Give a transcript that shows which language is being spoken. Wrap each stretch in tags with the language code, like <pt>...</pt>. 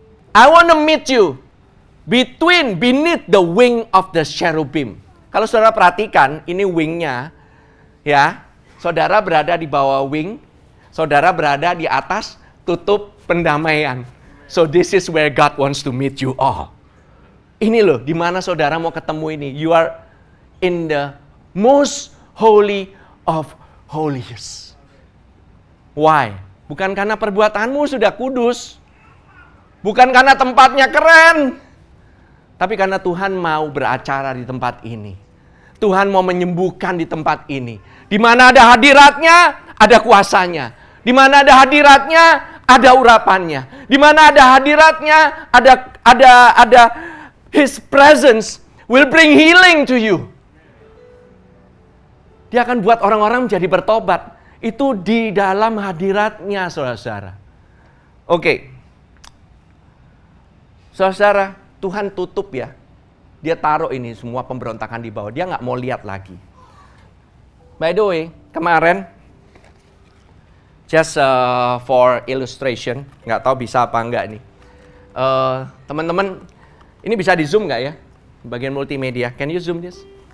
<en>I want to meet you beneath the wing of the cherubim.</en> <id>Kalau saudara perhatikan, ini wingnya, ya. Saudara berada di bawah wing, saudara berada di atas tutup pendamaian.</id> <en>So this is where God wants to meet you all.</en> <id>Ini loh, di mana saudara mau ketemu ini.</id> <en>You are in the most holy of holies. Why?</en> <id>Bukan karena perbuatanmu sudah kudus. Bukan karena tempatnya keren. Tapi karena Tuhan mau beracara di tempat ini. Tuhan mau menyembuhkan di tempat ini. Di mana ada hadiratnya, ada kuasanya. Di mana ada hadiratnya, ada urapannya. Di mana ada hadiratnya, ada</id> <en>His presence will bring healing to you.</en> <id>Dia akan buat orang-orang menjadi bertobat. Itu di dalam hadiratnya, saudara-saudara. Oke. Saudara, Tuhan tutup ya. Dia taruh ini semua pemberontakan di bawah. Dia nggak mau lihat lagi.</id> <en>By the way,</en> <id>kemarin,</id> <en>just for illustration,</en> <id>nggak tahu bisa apa enggak nih. Teman-teman, ini bisa di zoom nggak ya? Bagian multimedia,</id> <en>can you zoom this?</en>